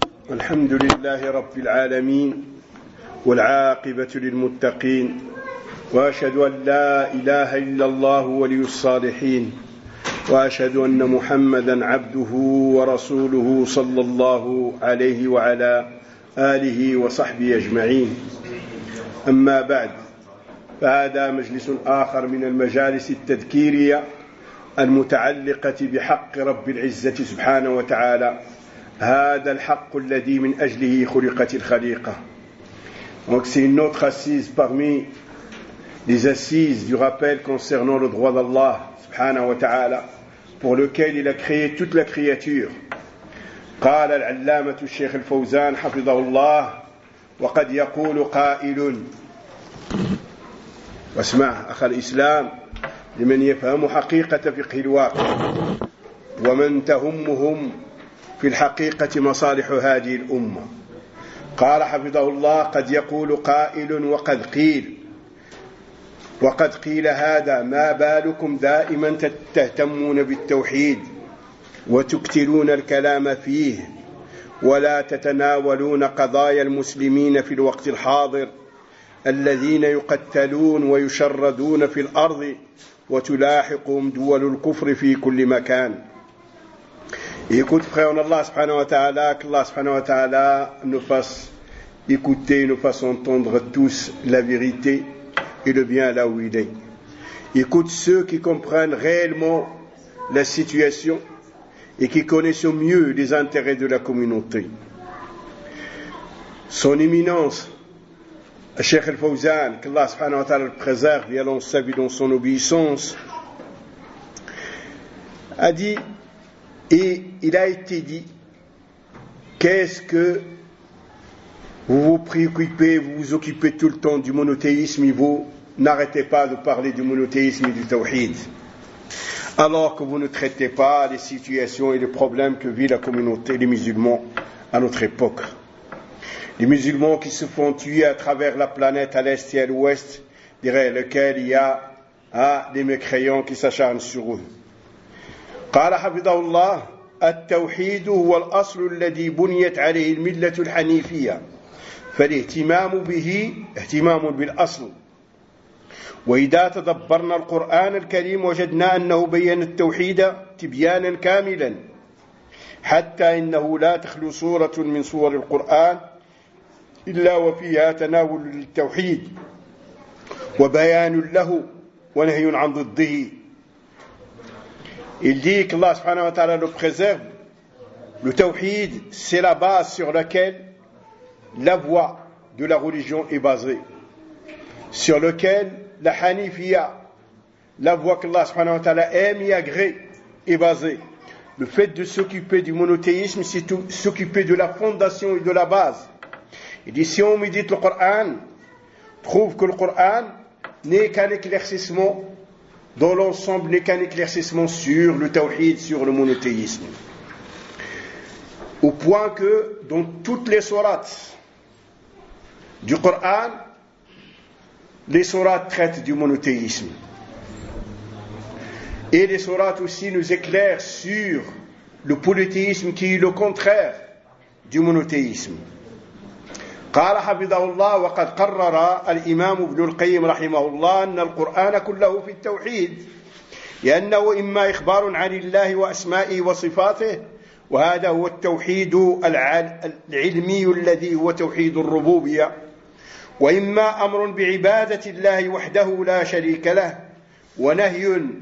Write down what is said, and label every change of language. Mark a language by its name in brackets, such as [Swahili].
[Arabic] الحمد لله رب العالمين، والعاقبة للمتقين، وأشهد أن لا إله إلا الله ولي الصالحين، وأشهد أن محمدًا عبده ورسوله صلى الله عليه وعلى آله وصحبه أجمعين. أما بعد، فهذا مجلس آخر من المجالس التذكيرية المتعلقة بحق رب العزة سبحانه وتعالى، هذا الحق الذي من أجله خلقت الخليقة. [French] Donc c'est une autre assise parmi les assises du rappel concernant le droit d'Allah subhanahu wa ta'ala, pour lequel il a créé toute la créature. [Arabic] قال العلامة الشيخ الفوزان حفظه الله وقد يقول قائل واسمع أخ الإسلام لمن يفهم حقيقة فقه الواقع ومن تهمهم في الحقيقة مصالح هذه الأمة. قال حفظه الله قد يقول قائل وقد قيل هذا، ما بالكم دائما تهتمون بالتوحيد وتكثرون الكلام فيه ولا تتناولون قضايا المسلمين في الوقت الحاضر الذين يقتلون ويشردون في الأرض وتلاحقهم دول الكفر في كل مكان. [French] Écoute, frère, en Allah subhanahu wa ta'ala, que Allah subhanahu wa ta'ala nous fasse écouter, nous fasse entendre tous la vérité et le bien là où il est. Écoute ceux qui comprennent réellement la situation et qui connaissent au mieux les intérêts de la communauté. Son éminence, Cheikh Al-Fawzan, que Allah subhanahu wa ta'ala le préserve et allons sa vie dans son obéissance, a dit, et il a été dit, qu'est-ce que vous vous préoccupez, vous vous occupez tout le temps du monothéisme, et vous n'arrêtez pas de parler du monothéisme et du tawhid, alors que vous ne traitez pas les situations et les problèmes que vit la communauté, les musulmans, à notre époque. Les musulmans qui se font tuer à travers la planète à l'est et à l'ouest, derrière lesquels il y a des mécréants qui s'acharnent sur eux. [Arabic] قال حفظه الله التوحيد هو الأصل الذي بنيت عليه الملة الحنيفية فالاهتمام به اهتمام بالأصل. وإذا تدبرنا القرآن الكريم وجدنا أنه بيّن التوحيد تبيانا كاملا حتى إنه لا تخلو صورة من صور القرآن إلا وفيها تناول للتوحيد وبيان له ونهي عن ضده. [French] Il dit qu'Allah subhanahu wa ta'ala le préserve. Le tawhid, c'est la base sur laquelle la voie de la religion est basée. Sur laquelle la hanifia, la voie qu'Allah subhanahu wa ta'ala aime et agrée, est basée. Le fait de s'occuper du monothéisme, c'est s'occuper de la fondation et de la base. Il dit, si on médite le Coran, trouve que le Coran n'est qu'un éclaircissement dans l'ensemble, n'est qu'un éclaircissement sur le tawhid, sur le monothéisme. Au point que, dans toutes les sourates du Coran, les sourates traitent du monothéisme. Et les sourates aussi nous éclairent sur le polythéisme qui est le contraire du monothéisme. [Arabic] قال حفظه الله وقد قرر الإمام ابن القيم رحمه الله أن القرآن كله في التوحيد لأنه إما إخبار عن الله وأسمائه وصفاته وهذا هو التوحيد العلمي الذي هو توحيد الربوبية وإما أمر بعبادة الله وحده لا شريك له ونهي